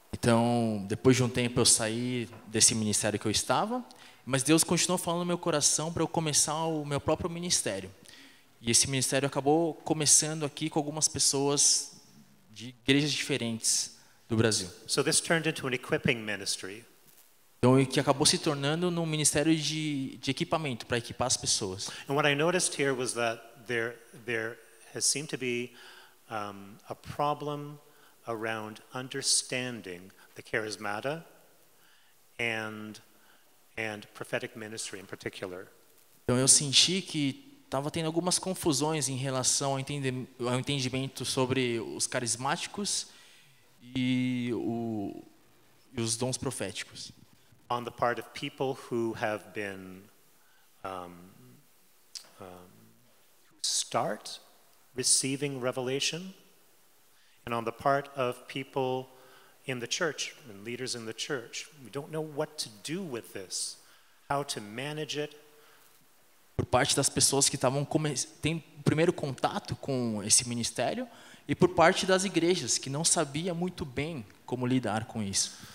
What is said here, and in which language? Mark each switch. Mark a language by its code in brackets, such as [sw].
[pt] Então, depois de um tempo eu saí desse ministério que eu estava, mas Deus continuou falando no meu coração para eu começar o meu próprio ministério. E esse ministério acabou começando aqui com algumas pessoas de igrejas diferentes do Brasil. [en] So this turned into an equipping ministry. [pt] Então, que acabou se tornando num ministério de equipamento para equipar as pessoas. [en] And what I noticed here was that there has seemed to be a problem around understanding the charismata and prophetic ministry in particular. [pt] Então eu senti que estava tendo algumas confusões em relação ao entendimento sobre os carismáticos e os dons proféticos. [en] On the part of people who have been who start receiving revelation, and on the part of people in the church and leaders in the church, we don't know what to do with this, how to manage it. [pt] Por parte das pessoas que têm o primeiro contato com esse ministério e por parte das igrejas que não sabia muito bem como lidar com isso.